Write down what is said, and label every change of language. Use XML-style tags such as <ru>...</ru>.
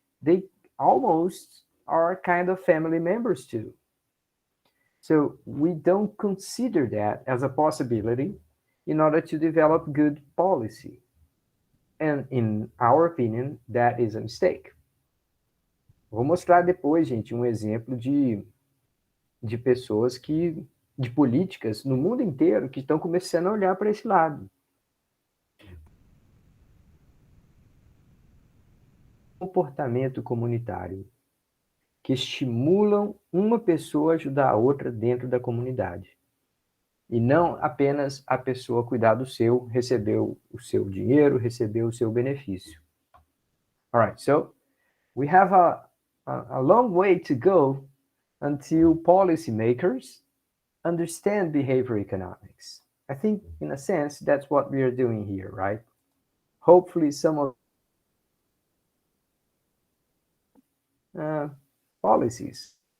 <en>They almost are kind of family members too. So we don't consider that as a possibility in order to develop good policy. And in our opinion, that is a mistake.</en> <pt>Vou mostrar depois, gente, um exemplo de pessoas de políticas no mundo inteiro que estão começando a olhar para esse lado. Comportamento comunitário que estimulam uma pessoa a ajudar a outra dentro da comunidade. E não apenas a pessoa cuidar do seu, receber o seu dinheiro, receber o seu benefício.</pt> <en>All right, so we have a long way to go until policymakers understand behavior economics. I think, in a sense, that's what we are doing here, right? Hopefully, some of policies.</en>